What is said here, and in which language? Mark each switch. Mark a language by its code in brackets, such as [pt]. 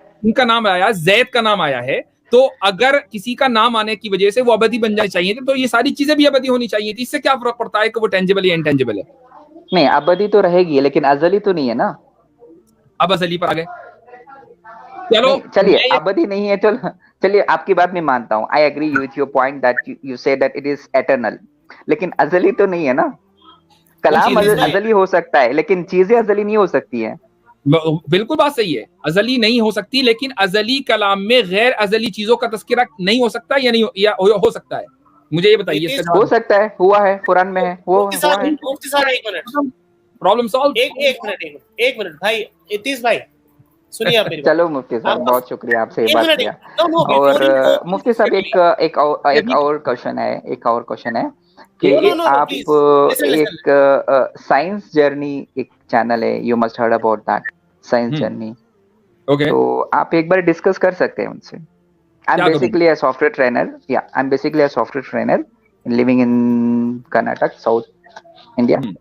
[ur] ان کا نام آیا, زید کا نام آیا ہے. تو اگر کسی کا نام آنے کی وجہ سے وہ ابدی بن جانا چاہیے تھے, تو یہ ساری چیزیں بھی ابدی ہونی چاہیے تھی. اس سے کیا فرق پڑتا ہے کہ وہ ٹینجبل یا انٹینجبل ہے؟ نہیں ابدی تو رہے گی, لیکن ازلی تو نہیں ہے نا. اب ازلی پر آ گئے. چلو چلیے ابدی نہیں ہے, چلیے آپ کی بات میں مانتا ہوں. [en] I agree with your point that you say that it is eternal, [ur] لیکن ازلی تو نہیں ہے نا. کلام ازلی ہو سکتا ہے لیکن چیزیں ازلی نہیں ہو سکتی ہیں. بالکل بات صحیح ہے, ازلی نہیں ہو سکتی, لیکن ازلی کلام میں غیر ازلی چیزوں کا تذکرہ نہیں ہو سکتا یا نہیں ہو سکتا ہے. مجھے یہ بتائیے. ہو سکتا ہے, ہوا ہے, قرآن میں ہے, وہ ہوا ہے. [en] Problem solve. [ur] ایک منٹ بھائی, اتیس بھائی سنیے آپ. چلو مفتی صاحب بہت شکریہ, آپ سے یہ بات کیا. اور مفتی صاحب ایک اور کوشچن ہے کہ آپ ایک سائنس جرنی ایک چینل ہے, [en] You must heard about that science journey. [ur] تو آپ ایک بار ڈسکس کر سکتے ہیں ان سے. [en] I'm basically a software trainer. Yeah, I'm basically a software trainer living in Karnataka, South India.